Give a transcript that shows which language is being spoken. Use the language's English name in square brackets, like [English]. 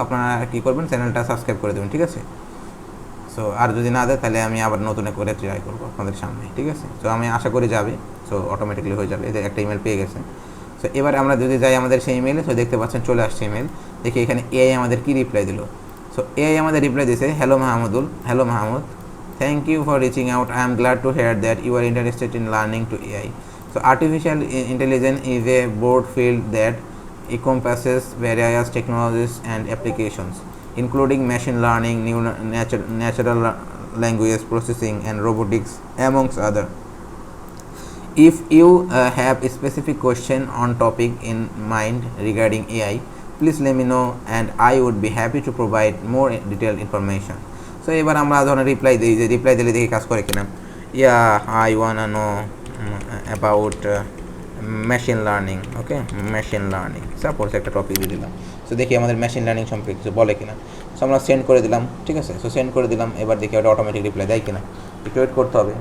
[Bangla] আপনারা কী করবেন, চ্যানেলটা সাবস্ক্রাইব করে দেবেন, ঠিক আছে। সো আর যদি না দেয় তাহলে আমি আবার নতুন করে ট্রাই করবো আপনাদের সামনে, ঠিক আছে। সো আমি আশা করি যাবে। সো অটোমেটিকলি হয়ে যাবে। এদের একটা ইমেল পেয়ে গেছে। সো এবার আমরা যদি যাই আমাদের সেই ইমেলে, সো দেখতে পাচ্ছেন চলে আসছে ইমেল। দেখি এখানে এআই আমাদের কী রিপ্লাই দিল। সো এআই আমাদের রিপ্লাই দিয়েছে, hello Mahmud, [English] thank you for reaching out. I am glad to hear that you are interested in learning to AI. So artificial intelligence is a broad field that encompasses various technologies and applications, including machine learning, natural language processing, and robotics, amongst other. If you have a specific question on topic in mind regarding AI, please let me know and I would be happy to provide more detailed information. [Bangla] So এবার আমরা ধরনের reply দিই, যে reply দিলে দেখি কাজ করে কিনা। [English] I wanna know about machine learning, [Bangla] okay, machine learning suppose একটা টপিক দিয়ে দিলাম। সো দেখি আমাদের মেশিন লার্নিং সম্পর্কে কিছু বলে কিনা। সো আমরা সেন্ড করে দিলাম, ঠিক আছে। সো সেন্ড করে দিলাম, এবার দেখি ওটা অটোমেটিক রিপ্লাই দেয় কিনা, একটু ওয়েট করতে হবে।